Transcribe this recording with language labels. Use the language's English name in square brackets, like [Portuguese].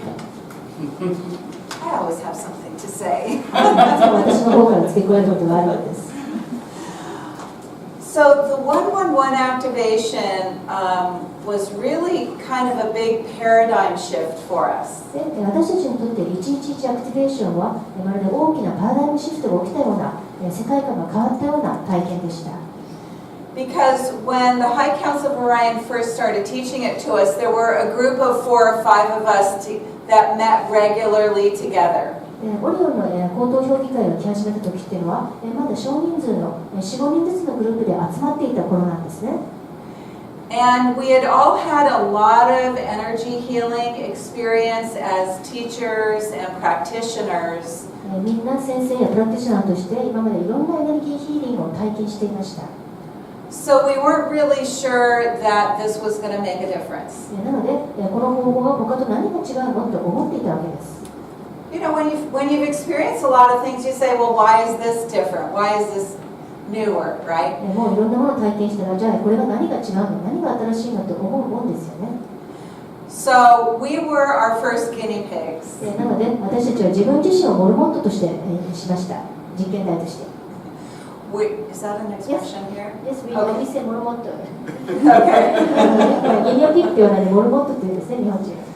[English] I always have something to say. [Japanese] 私の方から付け加えることがあるようです。 [English] So the 111 activation was really kind of a big paradigm shift for us. [Japanese] で私たちにとって111アクティベーションはまるで大きなパラダイムシフトが起きたような世界観が変わったような体験でした。 [English] Because when the High Council of Orion first started teaching it to us, there were a group of 4 or 5 of us that met regularly together. [Japanese] オリオンの高等評議会を来始めた時っていうのはまだ少人数の 4,5 人ずつのグループで集まっていた頃なんですね。 [English] And we had all had a lot of energy healing experience as teachers and practitioners. [Japanese] みんな先生やプラクティショナーとして今までいろんなエネルギーヒーリングを体験していました。 [English] So we weren't really sure that this was going to make a difference. [Japanese] なのでこの方法が他と何が違うのと思っていたわけです。 [English] You know, when you've experienced a lot of things, you say, well, why is this different? Why is this newer, right? [Japanese] もういろんなものを体験したら、じゃあこれが何が違うの、何が新しいのと思うもんですよね。 [English] So we were our first guinea pigs. [Japanese] なので私たちは自分自身をモルモットとしてしました。実験台として。 [English] Is that an expression here? Yes, we say モルモット。 Okay. [Japanese] ギニアピッグって言わないでモルモットって言うんですね、日本人。